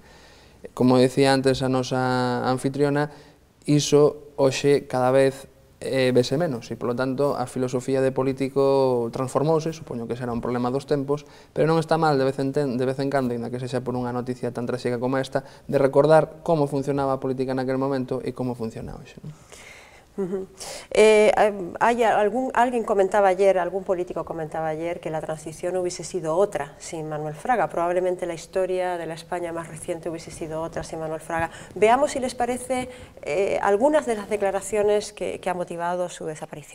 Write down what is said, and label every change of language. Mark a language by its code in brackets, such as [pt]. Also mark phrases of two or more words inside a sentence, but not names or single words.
[gl] Como decía antes a nosa anfitriona, iso hoxe cada vez vese menos, e polo tanto a filosofía de político transformouse, supoño que será un problema dos tempos, pero non está mal de vez en cando, ainda que sexa por unha noticia tan tráxica como esta, de recordar como funcionaba a política naquele momento e como funciona hoxe. [es] Alguien comentaba ayer, algún político comentaba ayer que la transición hubiese sido otra sin Manuel Fraga, probablemente la historia de la España más reciente hubiese sido otra sin Manuel Fraga. Veamos si les parece algunas de las declaraciones que ha motivado su desaparición.